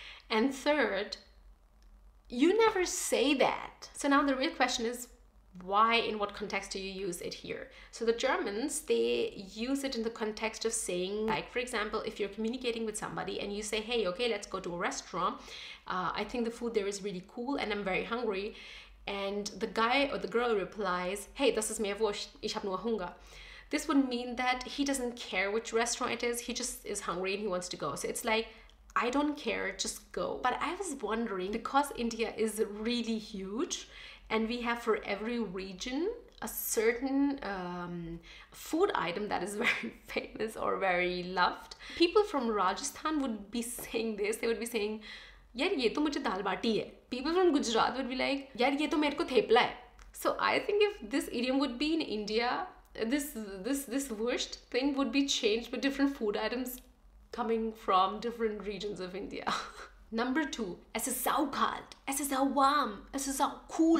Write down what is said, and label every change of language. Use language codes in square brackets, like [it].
[en] And third, you never say that. So now the real question is, why, in what context do you use it here? So the Germans, they use it in the context of saying, like, for example, if you're communicating with somebody and you say, hey, okay, let's go to a restaurant. I think the food there is really cool and I'm very hungry. And the guy or the girl replies, hey, [de] das ist mir wurscht, ich hab nur Hunger. [en] This would mean that he doesn't care which restaurant it is, he just is hungry and he wants to go. So it's like, I don't care, just go. But I was wondering, because India is really huge, and we have for every region a certain food item that is very famous or very loved. People from Rajasthan would be saying this. They would be saying, [hi] yaar ye to mujhe dal bati hai. [en] People from Gujarat would be like, [hi] yaar ye to mere ko thepla hai. [en] So I think if this idiom would be in India, this Wurst thing would be changed with different food items coming from different regions of India. Number 2, [de] es ist saukalt, es ist sau warm, es ist sau cool.